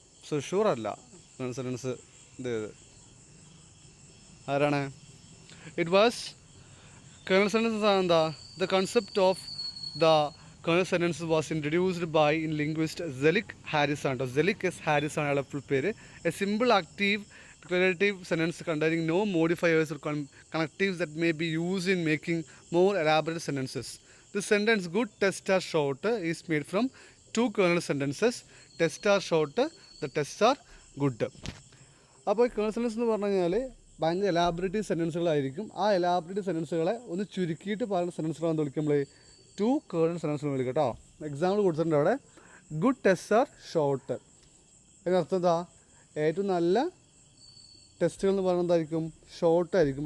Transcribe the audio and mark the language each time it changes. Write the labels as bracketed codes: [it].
[ml] സൊഷൂർ അല്ല. Kernel sentence ഇത് ആരാണ്? [en] It was Kernel sentences are the concept of the kernel sentences was introduced by in linguist Zelig Harris. Zelig S. [ml] Harris ആണ് അയാളുടെ full പേര്. [en] A simple active declarative sentence containing no modifiers or connectives that may be used in making more elaborate sentences. The sentence good, test are short is made from two kernel sentences. Test are short, the tests are good. [ml] അപ്പോൾ kernel sentence എന്ന് പറഞ്ഞു കഴിഞ്ഞാൽ ഭയങ്കര എലാബറേറ്റീവ് സെൻറ്റൻസുകളായിരിക്കും. ആ എലാബറേറ്റീവ് സെൻറ്റൻസുകളെ ഒന്ന് ചുരുക്കിയിട്ട് പറയുന്ന സെൻറ്റൻസുകളാണെന്ന് വിളിക്കുമ്പോൾ to kernel സെൻറ്റൻസുകൾ വിളിക്കും കേട്ടോ. എക്സാമ്പിൾ കൊടുത്തിട്ടുണ്ട് അവിടെ. [en] good test are short [ml] എന്നർത്ഥം എന്താ? ഏറ്റവും നല്ല ടെസ്റ്റുകൾ എന്ന് പറയുന്നത് എന്തായിരിക്കും? ഷോർട്ടായിരിക്കും.